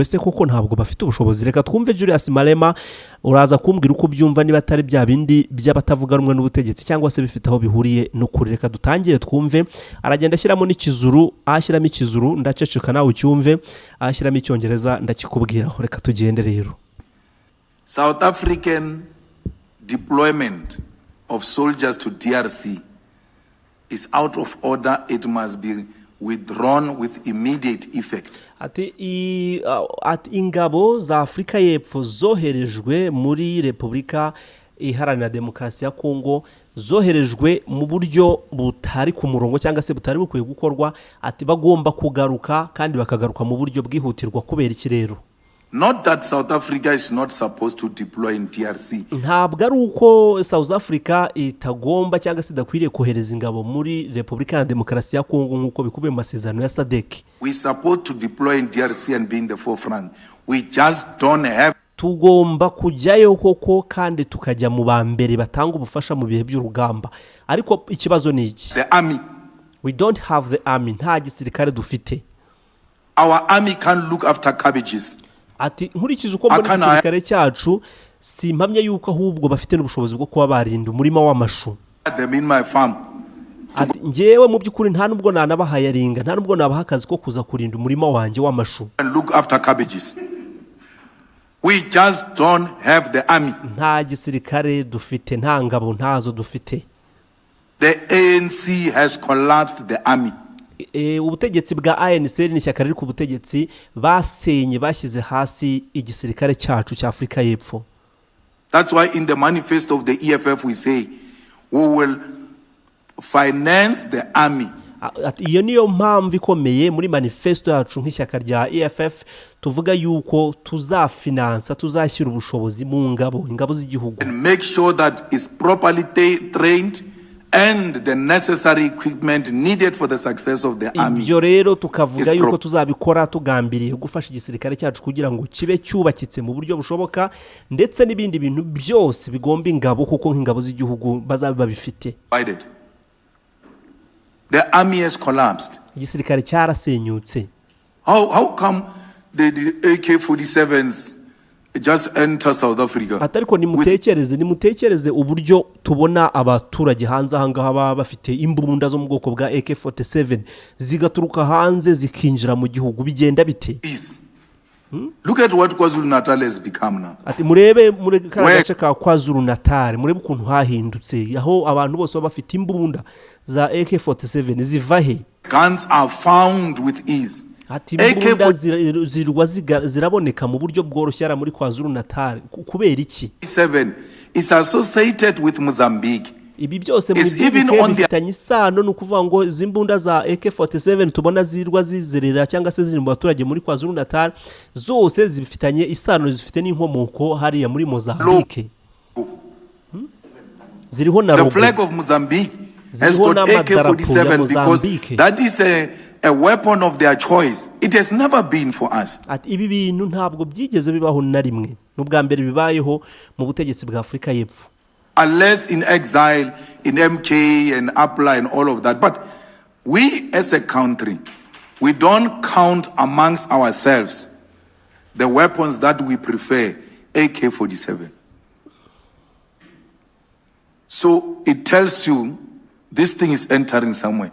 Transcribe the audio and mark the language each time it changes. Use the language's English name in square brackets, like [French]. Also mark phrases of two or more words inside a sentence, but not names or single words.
[Kinyarwanda] Ese koko ntabwo bafite ubushobozi? Reka twumve Julius Malema uraza kumbwira uko byumva niba atari bya bindi by'abatavuga rumwe n'ubutegetsi cyangwa se bifite aho bihuriye no kuri. Reka dutangire twumve. Aragenda ashyiramo n'ikizuru, ashyiramo ikizuru ndaceceka nawe ucyumve, ashyiramo icyongereza ndakikubwiraho. Reka tugende rero. [English] South African deployment of soldiers to DRC is out of order. It must be withdrawn with immediate effect. [Kinyarwanda] Ati ingabo za Afrika y'Epfo zoherejwe muri Repubulika Iharanira Demokarasi ya Kongo zoherejwe mu buryo butari ku murongo cyangwa se butari bukwiye gukorwa. Ati bagomba kugaruka kandi bakagaruka mu buryo bwihutirwa kubera ikirero. [English] Not that South Africa is not supposed to deploy in DRC. [Kinyarwanda] Ntabwo ari uko South Africa itagomba cyangwa se idakwiriye kohereza ingabo muri Repubulika ya Demokarasi ya Kongo nk'uko bikubiye mu masezerano ya SADC. [English] We support to deploy in DRC and be in the forefront. We just don't have. [Kinyarwanda] Tugomba kujyayo koko kandi tukajya mu bambere batanga ubufasha mu bihe by'urugamba. Ariko ikibazo ni iki? [English] The army. We don't have the army. [Kinyarwanda] Nta gisirikare dufite. [English] Our army can look after cabbages. [Kinyarwanda] Ati nkurikije uko muri gisirikare cyacu simpamye yuko ahubwo bafite n'ubushobozi bwo kuba barinda umurima w'amashu. Ati ngewe mu by'ukuri nta nubwo nanabahayaringa nta nubwo nabaha akazi ko kuza kurinda umurima wanjye w'amashu. [English] We just don't have the army. [Kinyarwanda] Nta gisirikare dufite, nta ngabo ntazo dufite. [English] The ANC has collapsed the army. [Kinyarwanda] Ubutegetsi bwa ANC ni ishyaka riri ku butegetsi basenye bashyize hasi igisirikare cyacu cya Afrika y'Epfo. [English] That's why in the manifesto of the EFF we say we will finance the army. [Kinyarwanda] Iyo niyo mpamvu ikomeye muri manifesto yacu nk'ishyaka rya EFF tuvuga yuko tuzafinansa tuzashyira ubushobozi mu ingabo z'igihugu. [English] And make sure that is properly trained and the necessary equipment needed for the success of the army. [Kinyarwanda] Ibyo rero tukavuga yuko tuzabikora tugambiriye gufasha igisirikare cyacu kugira ngo kibe cyubakitse mu buryo bushoboka ndetse n'ibindi bintu byose bigomba ingabo kuko nk'ingabo z'igihugu bazabe babifite. [English] The army has collapsed. [Kinyarwanda] Igisirikare cyarasenyutse. [English] How come the AK-47s just enter South Africa? [Kinyarwanda] Atariko nimutekereze uburyo tubona abaturage hanze ahangaha baba bafite imbunda zo mu bwoko bwa AK-47 zigaturuka hanze zikinjira mu gihugu bigenda bite? [English] Look at what KwaZulu-Natal has become now. [Kinyarwanda] Ati murebe muri gace ka KwaZulu-Natal murebe ukuntu hahindutse aho abantu bose baba bafite imbunda za AK-47 ziva he? [English] Guns are found with ease. [Kinyarwanda] Ati imbunda ziraboneka mu buryo bworoshye muri KwaZulu-Natal kubera iki? [English] 7 is associated with Mozambique. [Kinyarwanda] Ibi byose muri bifitanye isano no kuvuga ngo zimbunda za AK-47 tubona zirwa zizerera cyangwa se ziri mu baturage muri KwaZulu-Natal zose zifitanye isano zifite n'inkomoko hariya muri Mozambique. ziriho na [English] The flag of Mozambique has [Kinyarwanda] ziriho [English] got [Kinyarwanda] n'amadarapo ya [English] AK-47 because Mozambique. that is a weapon of their choice. It has never been for us. [Kinyarwanda] ati ibi bintu ntabwo byigeze bibaho na rimwe n'ubwa mbere bibayeho mu butegetsi bwa Afurika y'Epfo, [English] Unless in exile, in MK and APLA and all of that. But we as a country, we don't count amongst ourselves the weapons that we prefer, AK-47. So it tells you this thing is entering somewhere.